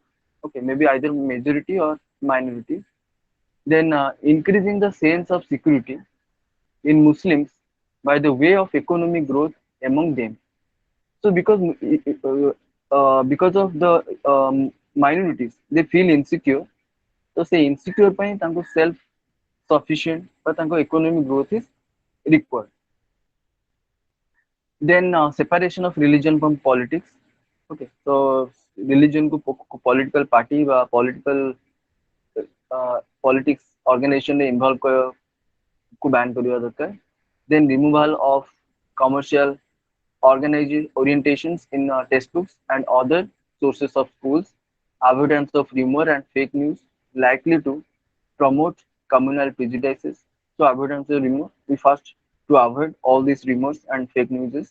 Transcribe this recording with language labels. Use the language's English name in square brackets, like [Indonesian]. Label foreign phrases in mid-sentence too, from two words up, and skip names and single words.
[English] Okay, maybe either majority or minority. Then increasing the sense of security in Muslims by the way of economic growth among them. So because of the minorities, they feel insecure. So say insecure [Odia] ପାଇଁ ତାଙ୍କୁ [English] self sufficient ବା ତାଙ୍କ economic growth is required. Then separation of religion from politics. Okay, so religion को political party ବା political politics organization ରେ involve को ban [Odia] କରିବା ଦରକାର. [English] Then removal of commercial orientations in textbooks and other sources of schools, avoidance of rumor and fake news likely to promote communal prejudices. So avoidance of rumor, we first to avoid all these rumors and fake news.